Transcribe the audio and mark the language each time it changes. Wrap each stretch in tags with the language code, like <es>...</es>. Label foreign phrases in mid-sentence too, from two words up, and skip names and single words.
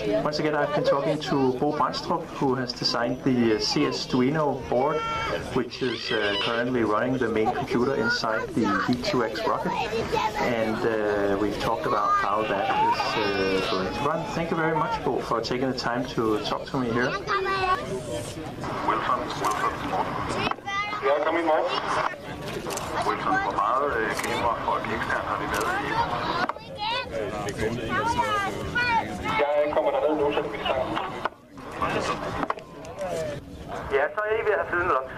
<en>Once again, I've been talking to Bo Brandstrup, who has designed the CS Duino board, which is currently running the main computer inside the HEAT2X rocket, and we've talked about how that is going to run. Thank you very much, Bo, for taking the time to talk to me here.</en> <da>Wilson. Ja, kom ind, Morten. Wilson, hvor meget kamera for ekstern har de lavet i? Jeg kommer derned nu, så det bliver sang. Ja, så er I ved at have flydende loks.</da>